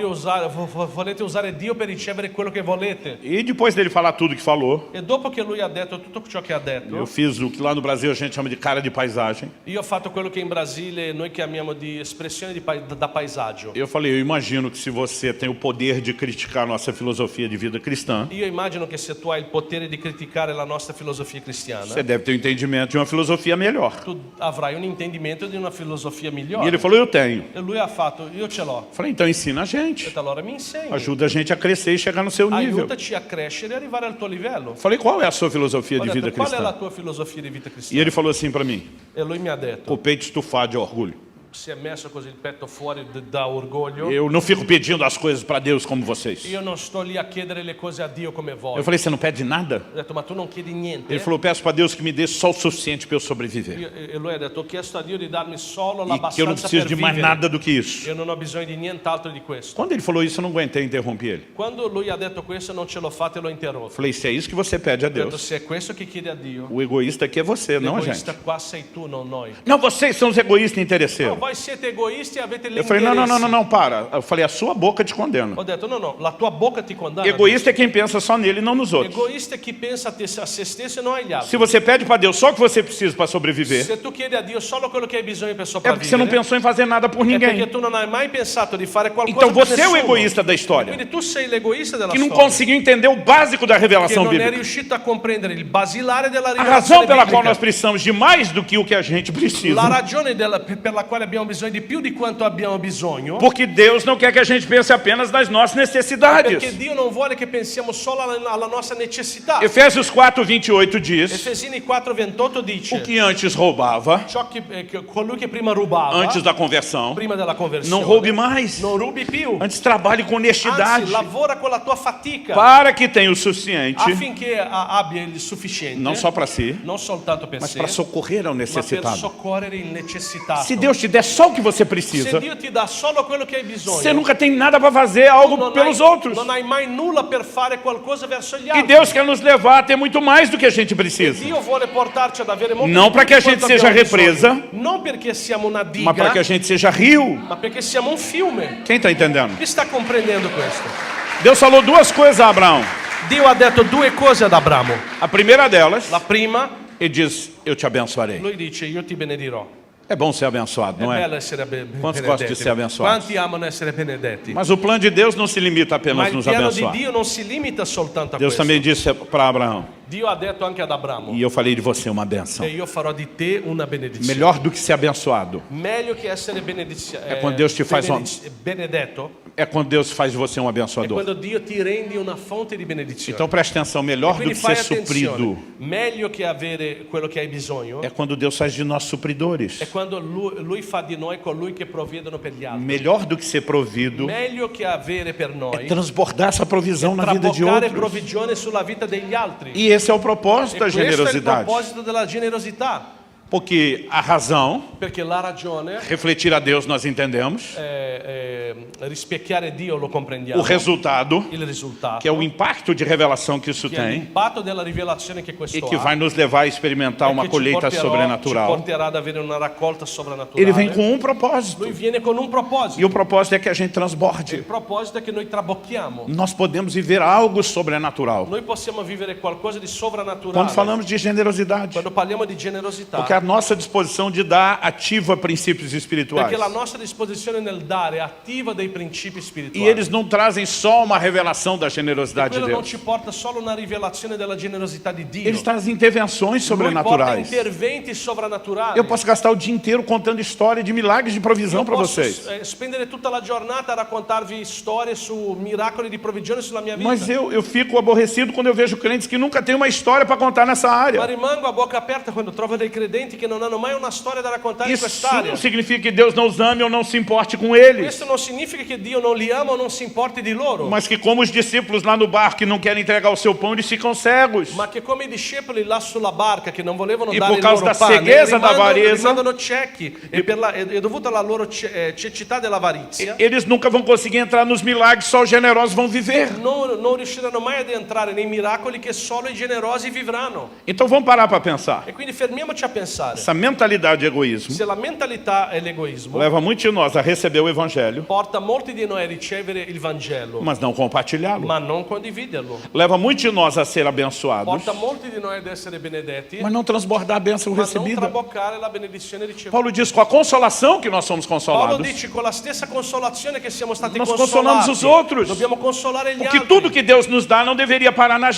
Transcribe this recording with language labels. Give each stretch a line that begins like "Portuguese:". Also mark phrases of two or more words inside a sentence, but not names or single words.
Italian: Volete usare Dio per ricevere quello che volete.
Portuguese: E depois dele falar tudo que falou,
Italian: E dopo che lui ha detto tutto ciò che ha detto,
Portuguese: eu fiz o que lá no Brasil a gente chama de cara de paisagem.
Italian: io ho fatto quello che in Brasile noi chiamiamo di espressione da paesaggio.
Portuguese: Eu falei, eu imagino que se você tem o poder de criticar a nossa filosofia de vida cristã,
Italian: Io immagino che se tu hai il potere di criticare la nostra filosofia cristiana,
Portuguese: você deve ter o entendimento de uma filosofia melhor.
Italian: tu avrai un intendimento di una filosofia
Portuguese: E
Italian: migliore.
Portuguese: ele falou, eu tenho.
Italian: E lui ha fatto, io ce l'ho.
Portuguese: Eu falei, então ensina a
Italian: E
Portuguese: gente.
Italian: allora mi insegni.
Portuguese: Ajuda a gente a crescer e chegar no seu nível.
Italian: Aiutaci a crescere e arrivare al tuo livello.
Portuguese: Eu falei, qual é a sua filosofia
Italian: Ho
Portuguese: de vida
Italian: detto, qual è la
Portuguese: cristã?
Italian: tua filosofia di vita
Portuguese: E
Italian: cristiana?
Portuguese: ele falou assim para mim,
Italian: E lui mi ha detto,
Portuguese: o peito estufado de orgulho.
Italian: si è messo così il petto fuori da orgoglio.
Portuguese: Eu não fico pedindo as coisas para Deus como vocês.
Italian: Io non sto lì a chiedere le cose a Dio come voi.
Portuguese: Eu falei, você não pede nada?
Italian: Ho detto, ma tu non chiedi niente?
Portuguese: Ele falou, peço para Deus que me dê só o suficiente para eu sobreviver.
Italian: E lui ha detto, ho chiesto a Dio di darmi solo
Portuguese: E que eu não
Italian: l'abbastanza
Portuguese: preciso
Italian: per
Portuguese: de mais
Italian: vivere.
Portuguese: nada do que isso.
Italian: Io non ho bisogno di nient'altro di questo.
Portuguese: Quando ele falou isso, eu não aguentei, interrompi ele.
Italian: Quando lui ha detto questo, non ce l'ho fatto e l'ho
Portuguese: Eu
Italian: interrotto.
Portuguese: falei, se é isso que você pede a
Italian: Ho detto,
Portuguese: Deus,
Italian: se è questo che chiedi a Dio,
Portuguese: o egoísta aqui é você, não a
Italian: l'egoista
Portuguese: gente.
Italian: qua sei tu, non noi.
Portuguese: Não, vocês são os egoístas
Italian: No,
Portuguese: interesseiros.
Italian: voi siete egoisti e avete
Portuguese: Eu falei, não,
Italian: l'interesse.
Portuguese: para. Eu falei, a sua boca te condena.
Italian: Ho detto, no, la tua bocca ti condanna.
Portuguese: Egoísta é quem pensa só nele e não nos outros.
Italian: Egoista è chi pensa a se stesso e non agli altri.
Portuguese: Se você pede para Deus só o que você precisa para sobreviver,
Italian: Se tu chiedi a Dio solo quello che hai bisogno per
Portuguese: é porque você não
Italian: sopravvivere,
Portuguese: pensou em fazer nada por
Italian: è perché
Portuguese: ninguém.
Italian: tu non hai mai pensato di fare qualcosa
Portuguese: Então
Italian: per
Portuguese: você é o
Italian: nessuno.
Portuguese: egoísta da história,
Italian: Quindi tu sei l'egoista della
Portuguese: que não
Italian: storia,
Portuguese: conseguiu entender o básico da
Italian: che
Portuguese: revelação
Italian: non è
Portuguese: bíblica.
Italian: riuscito a comprendere il basilare della
Portuguese: A
Italian: rivelazione
Portuguese: razão pela qual nós
Italian: biblica.
Portuguese: precisamos de mais do que o que a gente
Italian: La
Portuguese: precisa.
Italian: ragione per la quale abbiamo bisogno di più di quanto abbiamo bisogno,
Portuguese: Porque Deus não quer que a gente pense apenas nas nossas necessidades.
Italian: perché Dio non vuole che pensiamo solo alla nostra necessità.
Portuguese: Efésios 4:28 diz,
Italian: Efesini 4:28 dice,
Portuguese: o que antes roubava,
Italian: colui che prima rubava,
Portuguese: antes da conversão,
Italian: prima della conversione,
Portuguese: não roube mais.
Italian: non rubi più.
Portuguese: Antes trabalhe com honestidade,
Italian: Anzi, lavora con la tua fatica
Portuguese: para que tenha o suficiente,
Italian: affinché abbia il sufficiente,
Portuguese: não só para si,
Italian: non soltanto per
Portuguese: mas
Italian: sé,
Portuguese: para socorrer ao
Italian: ma per
Portuguese: necessitado.
Italian: soccorrere il necessitato.
Portuguese: Se Deus te der só o que você
Italian: Se
Portuguese: precisa,
Italian: Dio ti dà solo quello che hai bisogno,
Portuguese: você nunca tem nada para fazer algo
Italian: non
Portuguese: pelos
Italian: hai,
Portuguese: outros.
Italian: non hai mai nulla per fare qualcosa verso gli
Portuguese: E
Italian: altri.
Portuguese: Deus quer nos levar a ter muito mais do que a gente precisa.
Italian: Dio vuole portarci ad avere molto
Portuguese: Não
Italian: di
Portuguese: para
Italian: più
Portuguese: que a
Italian: di
Portuguese: gente
Italian: quanto
Portuguese: seja
Italian: abbiamo bisogno.
Portuguese: represa,
Italian: Non perché siamo una diga,
Portuguese: mas para que a gente seja rio.
Italian: ma perché siamo un fiume.
Portuguese: Quem está entendendo?
Italian: Chi sta comprendendo questo?
Portuguese: Deus falou duas coisas a Abraão.
Italian: Dio ha detto due cose ad Abramo.
Portuguese: A primeira delas,
Italian: La prima,
Portuguese: ele diz, eu te abençoarei.
Italian: lui dice, io ti benedirò.
Portuguese: É bom ser abençoado,
Italian: È
Portuguese: não é?
Italian: bello essere
Portuguese: Quantos
Italian: benedetti.
Portuguese: gostam de ser abençoados?
Italian: Quanti amano essere benedetti?
Portuguese: Mas o plano de Deus não se limita
Italian: Ma
Portuguese: apenas a
Italian: il
Portuguese: nos
Italian: piano di
Portuguese: abençoar.
Italian: Dio non si limita soltanto a
Portuguese: Deus
Italian: questo.
Portuguese: também disse para Abraão,
Italian: Dio ha detto anche ad Abramo,
Portuguese: e eu falei de você uma benção.
Italian: e io farò di te una benedizione.
Portuguese: Melhor do que ser abençoado
Italian: Meglio che essere
Portuguese: quando Deus ti faz
Italian: benedetto,
Portuguese: é quando Deus faz de você um
Italian: è
Portuguese: abençoador.
Italian: quando Dio ti rendi una fonte di benedizione.
Portuguese: Então preste atenção, melhor do
Italian: Quindi
Portuguese: que
Italian: fai
Portuguese: ser suprido
Italian: attenzione, meglio che avere quello che hai bisogno,
Portuguese: é quando Deus faz de nós supridores.
Italian: è quando lui fa di noi colui che provvedono per gli altri.
Portuguese: Melhor do que ser provido
Italian: Meglio che avere per
Portuguese: é
Italian: noi,
Portuguese: transbordar essa provisão na vida de
Italian: traboccare
Portuguese: outros.
Italian: provvigione sulla vita degli altri.
Portuguese: E esse é o propósito
Italian: E
Portuguese: da
Italian: questo è il
Portuguese: generosidade.
Italian: proposito della generosità.
Portuguese: Porque a razão,
Italian: Perché la ragione,
Portuguese: refletir a Deus nós entendemos,
Italian: rispecchiare Dio lo comprendiamo.
Portuguese: o resultado,
Italian: Il risultato,
Portuguese: que é o impacto de revelação que isso
Italian: che è
Portuguese: tem,
Italian: l'impatto della rivelazione che questo
Portuguese: e que
Italian: ha,
Portuguese: vai nos levar a experimentar
Italian: e
Portuguese: uma
Italian: che ci
Portuguese: colheita
Italian: ci
Portuguese: sobrenatural.
Italian: porterà ad avere una raccolta sovrannaturale.
Portuguese: Ele vem com um propósito,
Italian: Lui viene con un proposito.
Portuguese: e o propósito é que a gente
Italian: Il
Portuguese: transborde.
Italian: proposito è che noi trabocchiamo.
Portuguese: Nós podemos viver algo sobrenatural.
Italian: Noi possiamo vivere qualcosa di sovrannaturale.
Portuguese: Quando falamos de generosidade,
Italian: Quando parliamo di generosità.
Portuguese: porque a nossa disposição de dar ativa princípios espirituais.
Italian: Perché la nostra disposizione nel dare attiva dei principi
Portuguese: E
Italian: spirituali.
Portuguese: eles não trazem só uma revelação da generosidade de
Italian: Quello non
Portuguese: Deus.
Italian: ci porta solo una rivelazione della generosità di Dio.
Portuguese: Eles trazem intervenções
Italian: Lui porta
Portuguese: sobrenaturais.
Italian: interventi sovrannaturali.
Portuguese: Eu posso gastar o dia inteiro contando história de milagres de provisão
Italian: Io
Portuguese: para
Italian: posso
Portuguese: vocês.
Italian: spendere tutta la giornata a raccontarvi storie su miracoli di provvigione sulla mia vita.
Portuguese: Mas eu fico aborrecido quando eu vejo crentes que nunca têm uma história para contar nessa
Italian: Ma
Portuguese: área.
Italian: rimango a bocca aperta quando trovo dei credenti che non hanno mai una storia da raccontare in
Portuguese: Isso
Italian: quest'area.
Portuguese: não significa que Deus não os ame ou não se importe com eles.
Italian: Questo non significa che Dio non li ama o non si importi di loro,
Portuguese: Mas que como os discípulos lá no barco que não querem entregar o seu pão, eles ficam cegos.
Italian: ma che come i discepoli là sulla barca che non volevano
Portuguese: E
Italian: dare
Portuguese: por
Italian: il
Portuguese: causa
Italian: loro
Portuguese: da
Italian: pane,
Portuguese: cegueza da avarezza,
Italian: rimangono ciechi e è dovuto alla loro cecità dell'avarizia.
Portuguese: Eles nunca vão conseguir entrar nos milagres, só os generosos vão viver.
Italian: Non riusciranno mai ad entrare nei miracoli che solo i generosi vivranno.
Portuguese: Então vamos parar para pensar.
Italian: E quindi fermiamoci a pensare.
Portuguese: Essa mentalidade de egoísmo
Italian: Se la mentalità è l'egoismo,
Portuguese: leva muitos de nós a receber o evangelho,
Italian: porta molti di noi a ricevere il Vangelo,
Portuguese: mas não compartilhá-lo.
Italian: ma non condividerlo.
Portuguese: Leva muitos de nós a ser abençoados,
Italian: Porta molti di noi ad essere benedetti,
Portuguese: mas não transbordar a bênção
Italian: ma non
Portuguese: recebida.
Italian: traboccare la benedizione ricevuta.
Portuguese: Paulo diz com a consolação que nós somos
Italian: Paolo
Portuguese: consolados,
Italian: dice con la stessa consolazione che siamo stati
Portuguese: nós
Italian: consolati,
Portuguese: consolamos os outros.
Italian: dobbiamo consolare gli
Portuguese: Porque
Italian: altri.
Portuguese: tudo que Deus nos dá não deveria parar na